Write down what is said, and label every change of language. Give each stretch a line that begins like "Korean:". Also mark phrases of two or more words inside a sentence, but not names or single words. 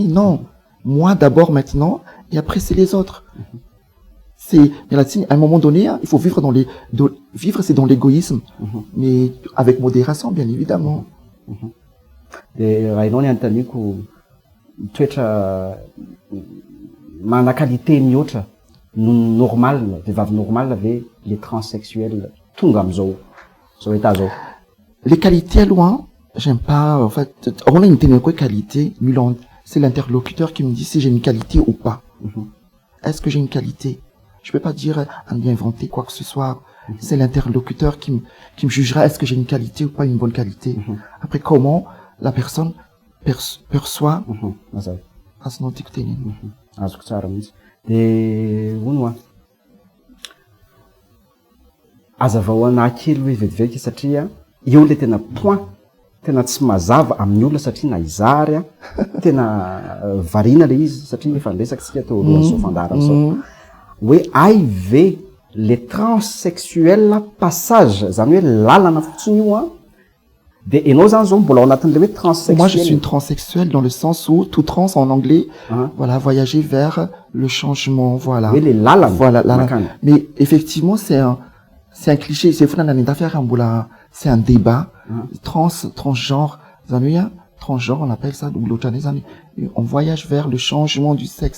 French: Non. Moi, d'abord, maintenant, et après, c'est les autres. Mais là-dessus, à un moment donné, hein, il faut vivre vivre, c'est dans l'égoïsme. Mais avec modération, bien évidemment.
Malagasy: De raha ianao ny anontaniko toetra mana qualité mihoatra no normal, vehivavy normal ve
French: les transsexuels
Malagasy: tonga amizao zao état zao.
French: Les qualités loin, j'aime pas, en fait, on a une qualité, c'est l'interlocuteur qui me dit si j'ai une qualité ou pas. Est-ce que j'ai une qualité? Je peux pas dire, inventer quoi que ce soit. C'est l'interlocuteur qui me jugera est-ce que j'ai une qualité ou pas une bonne qualité. Après, comment la personne perçoit
Malagasy: azonao tiako teneny. Azoko tsara mihitsy. De hono azavao anakely hoe vetivety satria io le tena point tena tsy mazava amin'ny olona satria na izary tena variana le izy satria efa nresaky sika teo alohan'ny zao fandara zao hoe ay ve
French: les transsexuels passage
Malagasy: zany hoe lalana fotsiny io de enao zany zao mbola ao anatin'le hoe transsexuel.
French: Moi je suis une transsexuelle dans le sens où tout trans en anglais, voilà, voyager vers le changement, voilà. Oui, les lalana. Voilà, mais effectivement c'est un cliché, c'est un débat. Transgenre, transgenre, on appelle ça, on voyage vers le changement du sexe.